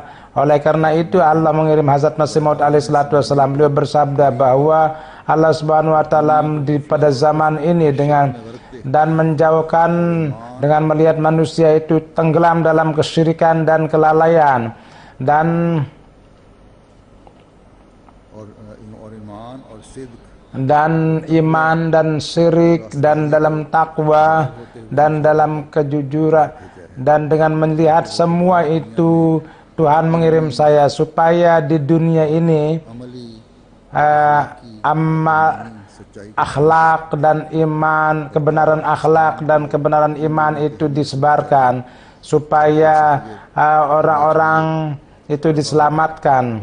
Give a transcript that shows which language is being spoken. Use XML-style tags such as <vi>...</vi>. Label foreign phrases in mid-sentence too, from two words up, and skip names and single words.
<id>Oleh karena itu Allah mengirim Hazrat Masih Maud</id> <ar>عليه الصلاة والسلام.</ar> <id>Beliau bersabda bahwa</id> <ar>الله سبحانه وتعالى</ar> <id>pada zaman ini dan menjauhkan dengan melihat manusia itu tenggelam dalam kesyirikan dan kelalaian, dan</id> <ur>ایمان اور صدق</ur> <id>dan iman dan syirik dan dalam takwa dan dalam kejujuran. Dan dengan melihat semua itu Tuhan mengirim saya supaya di dunia ini</id> <ur>अमली</ur> <id>akhlak dan iman, kebenaran akhlak dan kebenaran iman itu disebarkan supaya orang-orang itu diselamatkan.</id>